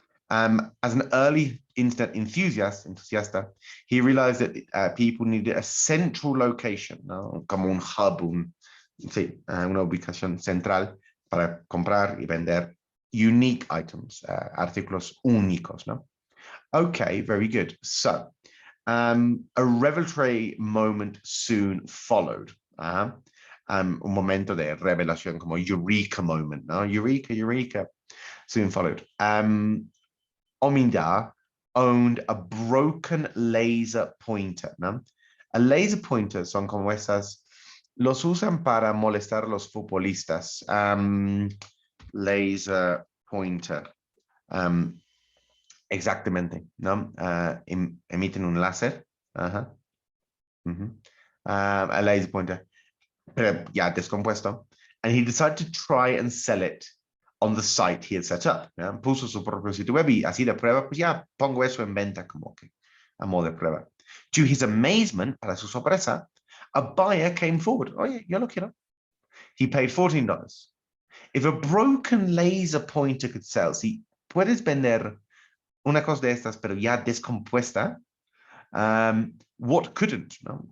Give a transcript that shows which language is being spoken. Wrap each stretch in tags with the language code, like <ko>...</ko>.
<en>As an early internet entusiasta, he realized that people needed a central location, ¿no?</en> <es>Como un hub, una ubicación central para comprar y vender</es> <en>unique items,</en> <es>artículos únicos, ¿no?</es> <en>Okay, very good. So, a revelatory moment soon followed.</en> <es>Un momento de revelación, como eureka moment, ¿no?</es> <en>Eureka, soon followed. Omidyar owned a broken laser pointer, ¿no? A laser pointer</en> <es>son como esas Los usan para molestar a los futbolistas. Laser pointer. Exactamente, ¿no? Emiten un láser. Ajá.</es> <en>A laser pointer.</en> <es>Pero ya descompuesto.</es> <en>And he decided to try and sell it on the site he had set up.</en> <es>¿Ya? Puso su propio sitio web y así de prueba, pues ya pongo eso en venta como que a modo de prueba.</es> <en>To his amazement,</en> <es>para su sorpresa,</es> <en>a buyer came forward.</en> <es>Oye, yo lo quiero.</es> <en>He paid $14. If a broken laser pointer could sell,</en> <es>si puedes vender una cosa de estas, pero ya descompuesta,</es> <en>what couldn't, ¿no?</en>